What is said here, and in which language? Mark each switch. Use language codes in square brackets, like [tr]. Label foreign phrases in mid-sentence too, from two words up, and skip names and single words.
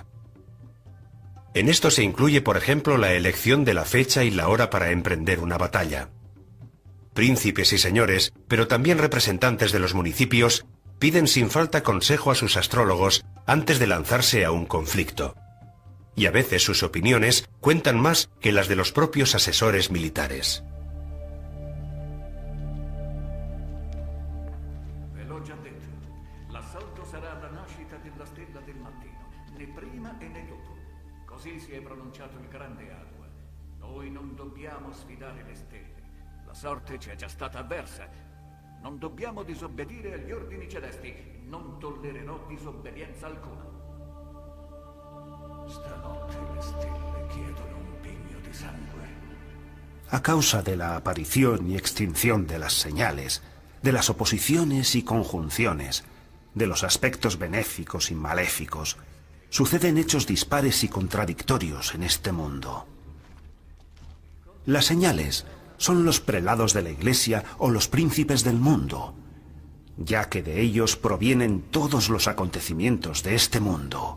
[es] En esto se incluye, por ejemplo, la elección de la fecha y la hora para emprender una batalla. Príncipes y señores, pero también representantes de los municipios, piden sin falta consejo a sus astrólogos antes de lanzarse a un conflicto. Y a veces sus opiniones cuentan más que las de los propios asesores militares. [it] Così si è pronunciato il grande Aqua. Noi non dobbiamo sfidare le stelle. La sorte ci è già stata avversa. Non dobbiamo disobbedire agli ordini celesti. Non tollererò disobbedienza alcuna. Stanotte le stelle chiedono un pigno di sangue. [es] A causa de la aparición y extinción de las señales, de las oposiciones y conjunciones, de los aspectos benéficos y maléficos, suceden hechos dispares y contradictorios en este mundo. Las señales son los prelados de la Iglesia o los príncipes del mundo, ya que de ellos provienen todos los acontecimientos de este mundo.